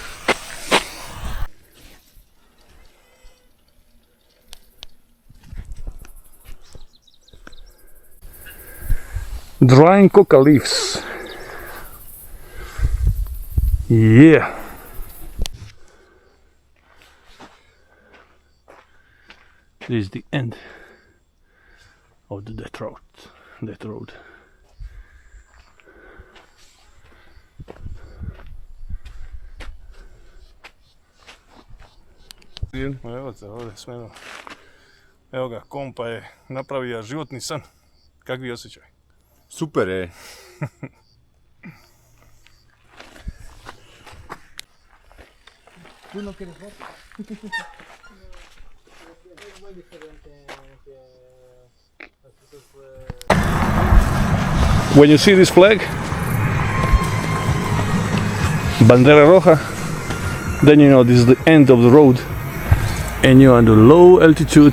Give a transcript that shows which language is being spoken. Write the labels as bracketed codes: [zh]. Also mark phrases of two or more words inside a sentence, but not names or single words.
[en] Drying coca leaves. Yeah. This is the end of the death road. [hr] Evo te ovdje smeno. Evo ga, kompa je napravio životni san. Kakvi osjećaj? Super je. [es] ¿Tú no quieres ver? [en] When you see this flag, [es] bandera roja, [en] then you know this is the end of the road, and you're on the low altitude.